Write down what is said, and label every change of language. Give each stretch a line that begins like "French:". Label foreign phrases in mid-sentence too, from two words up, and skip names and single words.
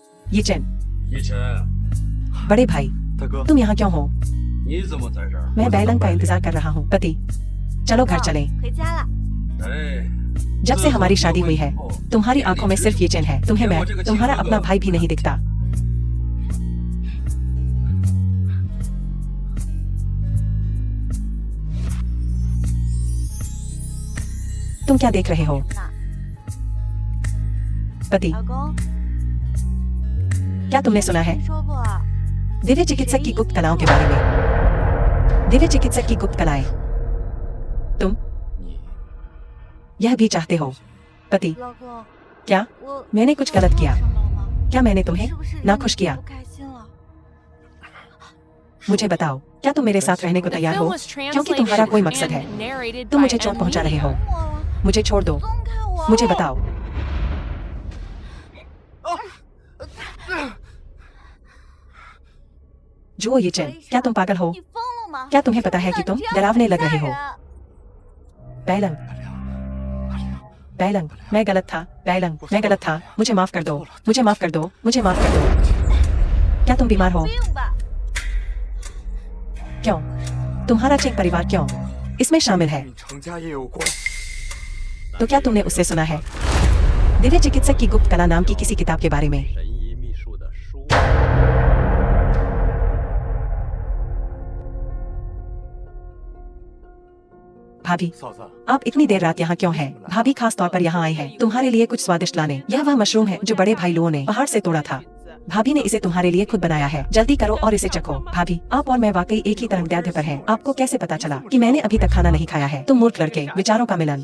Hindi: ये चेन,
Chinese: 一晨，
Hindi: बड़े भाई
Chinese: 大哥，
Hindi: तुम यहाँ क्यों हो?
Chinese: 你怎么在这儿？
Hindi: मैं बैलंग का इंतजार कर रहा हूँ। पति, चलो घर चलें।
Chinese: 回家了。哎，
Hindi: जब से हमारी शादी हुई है तुम्हारी आंखों में सिर्फ ये चेन है। तुम्हें मैं तुम्हारा अपना भाई भी नहीं दिखता। तुम क्या देख रहे हो?
Chinese: 那
Hindi: पति,
Chinese: 老公，
Hindi: क्या तुमने सुना है
Chinese: 听说过
Hindi: दिव्य चिकित्सक की गुप्त कलाओं के बारे में? दिव्य चिकित्सक की गुप्त कलाएं तुम
Chinese: 你
Hindi: यह भी चाहते हो? पति,
Chinese: 老公，
Hindi: क्या
Chinese: 我
Hindi: मैंने कुछ गलत किया?
Chinese: 什么了吗？
Hindi: क्या मैंने तुम्हें
Chinese: 是不是
Hindi: नाखुश
Chinese: 让你
Hindi: किया?
Chinese: 不开心了？
Hindi: मुझे बताओ, क्या तुम मेरे साथ रहने को
English: The
Hindi: तैयार
English: film
Hindi: हो?
English: was
Hindi: क्योंकि तुम्हारा कोई मकसद
English: translated
Hindi: है।
English: and narrated
Hindi: तुम
English: by
Hindi: मुझे चोट
English: M
Hindi: पहुंचा रहे हो।
English: Media.
Chinese: 我了，
Hindi: मुझे छोड़ दो।
Chinese: 松开我！
Hindi: मुझे बताओ। जो ये चेन, क्या तुम पागल हो?
Chinese: 你疯了吗？
Hindi: क्या तुम्हें पता है कि तुम
Chinese: 你这样
Hindi: डरावने लग
Chinese: 吓
Hindi: रहे हो?
Chinese: 人
Hindi: बैलंग, बैलंग, मैं गलत था। बैलंग, मैं गलत था। मुझे माफ कर दो। मुझे माफ कर दो। मुझे माफ कर दो। क्या तुम बीमार हो?
Chinese: 病吧？
Hindi: क्यों? तुम्हारा चेक परिवार क्यों इसमें शामिल है?
Chinese: 与程家也有关。
Hindi: तो क्या तुमने उससे सुना है दिव्य चिकित्सक की गुप्त कला नाम की किसी किताब के बारे में?
Chinese: 神医秘术的书。
Hindi: भाभी,
Chinese: 嫂子，
Hindi: आप इतनी देर रात यहाँ क्यों हैं? भाभी खास तौर पर यहाँ आई है तुम्हारे लिए कुछ स्वादिष्ट लाने। यह वह मशरूम है जो बड़े भाई लोगों ने पहाड़ से तोड़ा था। भाभी ने इसे तुम्हारे लिए खुद बनाया है। जल्दी करो और इसे चखो। भाभी, आप और मैं वाकई एक ही तरंगदैर्ध्य पर हैं। आपको कैसे पता चला कि मैंने अभी तक खाना नहीं खाया है? तुम मूर्ख लड़के, विचारों का मिलन।